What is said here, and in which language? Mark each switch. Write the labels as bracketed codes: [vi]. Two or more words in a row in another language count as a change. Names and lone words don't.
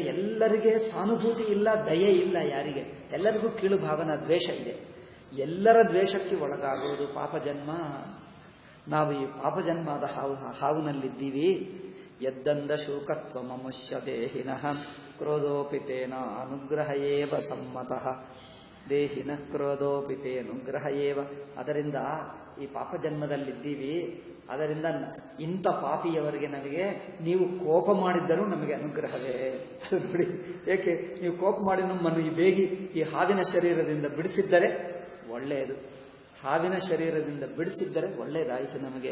[kn] ಎಲ್ಲರಿಗೆ ಸಾನುಭೂತಿ ಇಲ್ಲ, ದಯೆ ಇಲ್ಲ ಯಾರಿಗೆ. ಎಲ್ಲರಿಗೂ ಕೀಳು ಭಾವನ, ದ್ವೇಷ ಇದೆ. ಎಲ್ಲರ ದ್ವೇಷಕ್ಕೆ ಒಳಗಾಗುವುದು ಪಾಪ ಜನ್ಮ. ನಾವು ಈ ಪಾಪಜನ್ಮದ ಹಾವಿನಲ್ಲಿದ್ದೀವಿ. [sa] ಯದ್ದಂದ ಶೋಕತ್ವ ಮಮುಷ್ಯ ದೇಹಿನಃ ಕ್ರೋಧೋಪಿತೇನ ಅನುಗ್ರಹ ಏವ ಸಮ್ಮತಃ. ದೇಹಿನ ಕ್ರೋಧೋಪಿತೇನುಗ್ರಹ ಏವ. [kn] ಅದರಿಂದ ಈ ಪಾಪಜನ್ಮದಲ್ಲಿದ್ದೀವಿ. ಅದರಿಂದ ಇಂಥ ಪಾಪಿಯವರಿಗೆ ನಮಗೆ ನೀವು ಕೋಪ ಮಾಡಿದ್ದರೂ ನಮಗೆ ಅನುಗ್ರಹವೇ. ನೋಡಿ, ಏಕೆ? ನೀವು ಕೋಪ ಮಾಡಿ ನಮ್ಮನ್ನು ಈ ಹಾವಿನ ಶರೀರದಿಂದ ಬಿಡಿಸಿದ್ದರೆ ಒಳ್ಳೆಯದು. ಹಾವಿನ ಶರೀರದಿಂದ ಬಿಡಿಸಿದ್ದರೆ ಒಳ್ಳೆಯದಾಯಿತು ನಮಗೆ.